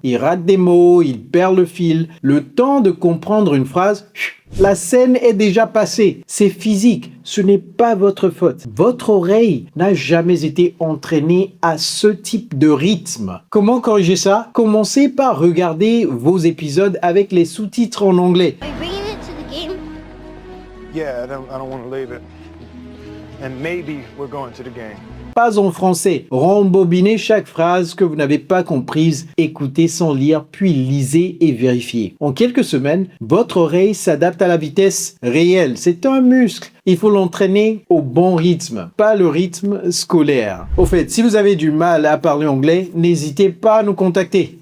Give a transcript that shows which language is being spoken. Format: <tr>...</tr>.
<fr>Il rate des mots, il perd le fil. Le temps de comprendre une phrase, la scène est déjà passée. C'est physique. Ce n'est pas votre faute. Votre oreille n'a jamais été entraînée à ce type de rythme. Comment corriger ça? Commencez par regarder vos épisodes avec les sous-titres en anglais.</fr> <en>Are you bringing it to the game? Yeah, I don't want to leave it. And maybe we're going to the game.</en> <fr>Pas en français. Rembobinez chaque phrase que vous n'avez pas comprise, écoutez sans lire, puis lisez et vérifiez. En quelques semaines, votre oreille s'adapte à la vitesse réelle. C'est un muscle. Il faut l'entraîner au bon rythme, pas le rythme scolaire. Au fait, si vous avez du mal à parler anglais, n'hésitez pas à nous contacter.</fr>